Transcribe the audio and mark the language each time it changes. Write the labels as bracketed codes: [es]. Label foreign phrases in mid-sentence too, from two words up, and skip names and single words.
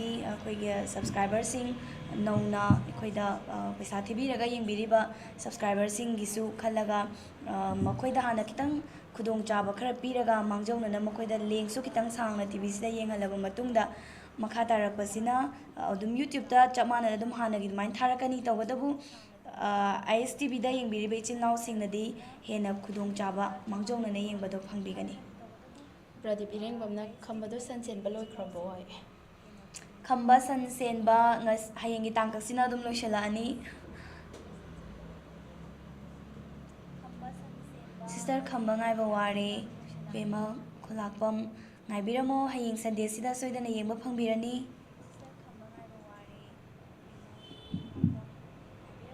[mni] अखोगी सब्सक्राइबर सिंग नौना अखोइदा पैसा थिबिरगा येंबिरिबा सब्सक्राइबर सिंग गिसु खलगा मखोइदा हाना खितंग खुदोंग चाबा खरा पीरगा मांगजौनना मखोइदा लेंगसु खितंग सांगना TV सिदा येंगहलबा मतुंगदा मखा तारकपसिना अदुम YouTube ता चमाना अदुम हानगी दुमाइन थारकनी तौबदबु ISTV दा येंबिरिबा इचिलनाउ सिंगनदी हेना खुदोंग चाबा मांगजौनना येंबदो फंगबिगनी Pradeep Irengbamna khambado sansenba loikrabo hai खम्बा संसेनबा हयेंगी तांकसिना अदुम लोइशलानी सिस्टर खम्बा ngaibा वारे बेमा खुलाकपम ngaibiramo hayeng Sunday sida soidana yengba phangbirani